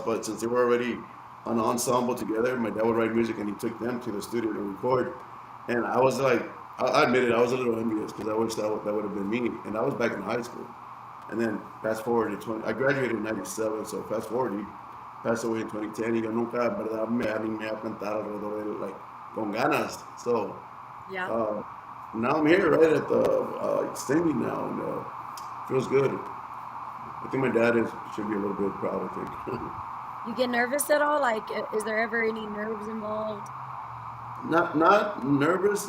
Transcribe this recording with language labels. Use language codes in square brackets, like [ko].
[en] But since they were already an ensemble together, my dad would write music and he took them to the studio to record. And I was like, I admit it, I was a little envious because I wish that would have been me. And I was back in high school. And then fast forward to 20, I graduated in 97, so fast forward, he passed away in 2010. [es] Y yo nunca, verdad, me animé a cantar alrededor de él, like, con ganas. [en] So Yeah. uh, now I'm here, right, at the extending now, and feels good. I think my dad should be a little bit proud, I think. You get nervous at all? Like, is there ever any nerves involved? Not nervous.